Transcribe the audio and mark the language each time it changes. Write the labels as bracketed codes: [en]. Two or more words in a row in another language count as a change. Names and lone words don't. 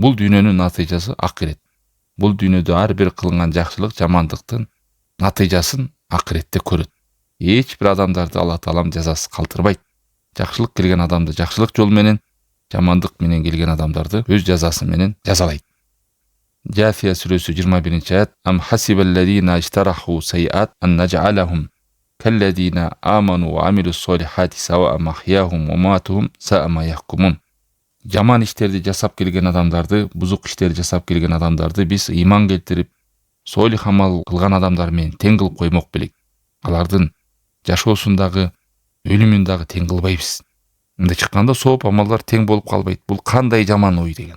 [ky] Бул дүйнөнүн натыйжасы акырет. Бул дүйнөдө ар бир кылынган жакшылык, жамандыктын натыйжасын акыретте көрөт. Эч бир адамдарды Алла Таалам жазасыз калтырбайт. Жакшылык келген адамды жакшылык жол менен, жамандык менен келген адамдарды өз жазасы менен жазалайт. [tr] Jafiya suresi 21. ayet. [ar] أم حسب الذين اجترحوا السيئات أن نجعلهم كالذين آمنوا وعملوا الصالحات سواء محياهم ومماتهم ساء ما يحكمون. [ky] Жаман иштерди жасап келген адамдарды, бузук иштерди жасап келген адамдарды биз ыйман келтирип, солих амал кылган адамдар менен тең кылып коймок белек. Алардын жашоосундагы, өлүмүндагы тең кылбайбыз. Мындай чыкканда сооп амалдар тең болуп калбайт. Бул кандай жаман ой деген.